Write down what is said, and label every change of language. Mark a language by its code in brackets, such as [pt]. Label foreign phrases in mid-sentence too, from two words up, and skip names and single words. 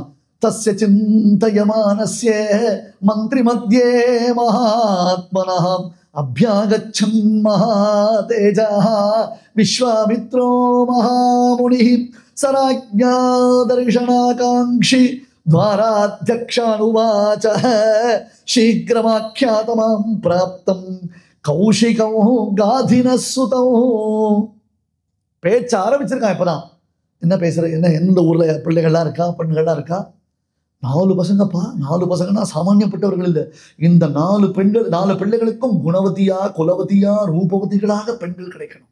[sa] तस्य चिन्तयमानस्य मन्त्रि मध्ये महात्मनः अभ्यागच्छन् महातेजाः विश्वामित्रो महामुनिः सराज्ञा दर्शनाकाङ्क्षी द्वाराध्यक्षानुवाच शीघ्रमाख्यातमां प्राप्तं कौशिकं गाधिनः सुतौ. [ta] பேச்ச ஆரம்பிச்சிருக்கான். இப்பதான் என்ன பேசுற, என்ன எந்த ஊர்ல பிள்ளைகள்லாம் இருக்கா, பெண்கள்லாம் இருக்கா? 4 பசங்கப்பா. 4 பசங்கன்னா சாமானியப்பட்டவர்கள் இல்லை. இந்த 4 பெண்கள் 4 பிள்ளைகளுக்கும் குணவதியா குலவதியா ரூபவதிகளாக பெண்கள் கிடைக்கணும்.